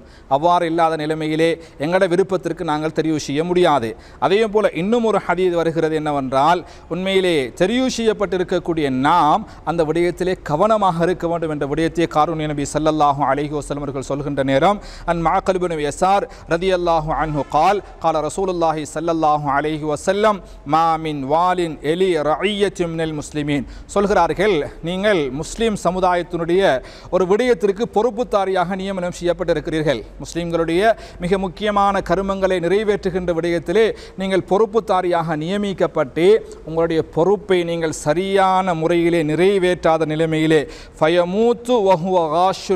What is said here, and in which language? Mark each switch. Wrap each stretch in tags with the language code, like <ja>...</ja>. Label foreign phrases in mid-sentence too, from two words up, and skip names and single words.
<ta>அவ்வாறு இல்லாத நிலைமையிலே எங்களோட விருப்பத்திற்கு நாங்கள் தெரிவு செய்ய முடியாது. அதே போல் இன்னும் ஒரு ஹதீஸ் வருகிறது என்னவென்றால், உண்மையிலே தெரிவு செய்யப்பட்டிருக்கக்கூடிய நாம் அந்த விடயத்திலே கவனமாக இருக்க வேண்டும் என்ற விடயத்தை காரூணிய நபி</ta> <ar>صلى الله عليه وسلم</ar> <ta>அவர்கள் சொல்கின்ற நேரம்,</ta> <ar>عن معقل بن يسار رضي الله عنه قال قال رسول الله صلى الله عليه وسلم ما من وال يلي رعية من المسلمين.</ar> <ta>சொல்கிறார்கள், நீங்கள் முஸ்லிம் சமுதாயத்தினுடைய ஒரு விடயத்திற்கு பொறுப்புதாரியாக நியமனம் செய்யப்பட்டிருக்கிறீர்கள். முஸ்லிம்களுடைய மிக முக்கியமான கருமங்களை நிறைவேற்றுகின்ற விடயத்திலே நீங்கள் பொறுப்புதாரியாக நியமிக்கப்பட்டு உங்களுடைய பொறுப்பை நீங்கள் சரியான முறையிலே நிறைவேற்றாத நிலைமையிலே</ta> <ar>فيموت وهو غاش</ar>